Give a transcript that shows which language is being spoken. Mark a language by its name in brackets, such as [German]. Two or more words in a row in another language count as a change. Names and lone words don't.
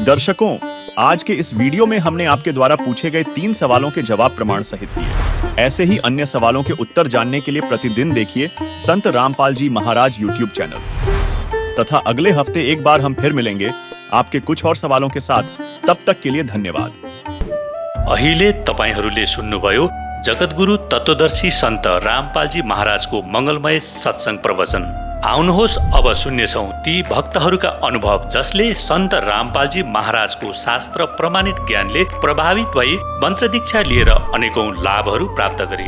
[Hindi] दर्शकों, आज के इस वीडियो में हमने आपके द्वारा पूछे गए 3 सवालों के जवाब प्रमाण सहित दिए। ऐसे ही अन्य सवालों के उत्तर जानने के लिए प्रतिदिन देखिए संत रामपाल जी महाराज यूट्यूब चैनल तथा अगले हफ्ते एक बार हम फिर मिलेंगे आपके कुछ और सवालों के साथ। तब तक के लिए धन्यवाद। [Nepali] अहिले तपाईहरूले सुन्नुभयो जगतगुरु तत्वदर्शी सन्त रामपालजी महाराजको मंगलमय सत्संग प्रवचन। आउनुहोस् अब सुन्नेछौँ ती भक्तहरूका अनुभव जसले सन्त रामपालजी महाराजको शास्त्र प्रमाणित ज्ञानले प्रभावित भई मन्त्र दीक्षा लिएर अनेकौं लाभहरू प्राप्त गरे।